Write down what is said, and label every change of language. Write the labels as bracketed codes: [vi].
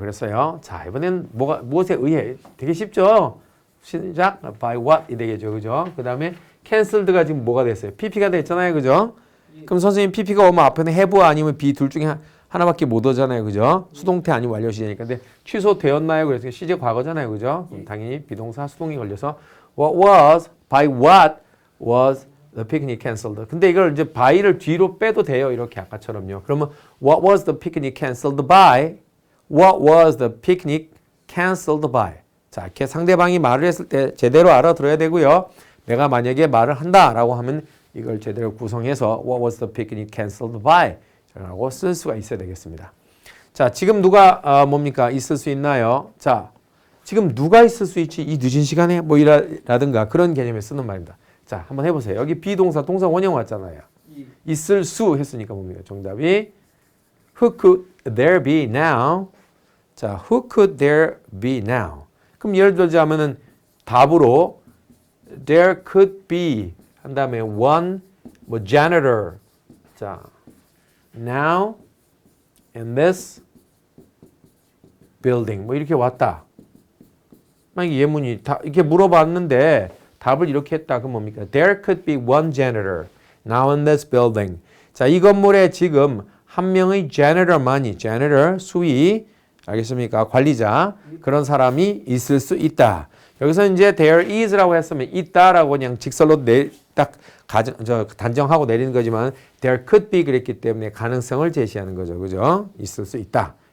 [ko] 그랬어요. 자, 이번엔 무엇에 의해? 되게 쉽죠? 시작, [en] by what [ko] 이 되겠죠. 그죠? 그 다음에 cancelled가 지금 뭐가 됐어요? pp가 됐잖아요. 그죠? 그럼 선생님 pp가 오면 앞에는 have와 아니면 be 둘 중에 하나밖에 못 오잖아요. 그죠? 수동태 아니면 완료 시제니까. 근데 취소되었나요? 그래서 시제 과거잖아요. 그죠? 그럼 당연히 비동사 수동이 걸려서 [en] by what was the picnic canceled. [ko] 근데 이걸 이제 by를 뒤로 빼도 돼요. 이렇게 아까처럼요. [en] 그러면 what was the picnic canceled by? What was the picnic canceled by? [ko] 자, 이렇게 상대방이 말을 했을 때 제대로 알아들어야 되고요. 내가 만약에 말을 한다라고 하면 이걸 제대로 구성해서 [en] what was the picnic canceled by? [ko] 라고 쓸 수가 있어야 되겠습니다. 자, 지금 누가 뭡니까? 있을 수 있나요? 자, 지금 누가 있을 수 있지? 이 늦은 시간에 뭐 이라든가 그런 개념에 쓰는 말입니다. 자, 한번 해보세요. 여기 비동사, 동사 원형 왔잖아요. 있을 수 했으니까 뭡니까? 정답이 [en] Who could there be now? 자, who could there be now? [ko] 그럼 예를 들자면은 답으로 [en] there could be [ko] 한 다음에 one 뭐 janitor. 자, [en] now in this building [ko] 뭐 이렇게 왔다. 만약에 예문이 다 이렇게 물어봤는데 답을 이렇게 했다. 그럼 뭡니까? [en] There could be one janitor now in this building. [ko] 자, 이 건물에 지금 한 명의 janitor만이 janitor 수위 알겠습니까? 관리자 그런 사람이 있을 수 있다. 여기서 이제 [en] there is [ko] 라고 했으면 있다라고 그냥 직설로 딱 단정하고 내리는 거지만 [en] there could be [ko] 그랬기 때문에 가능성을 제시하는 거죠. 그죠? 있을 수 있다.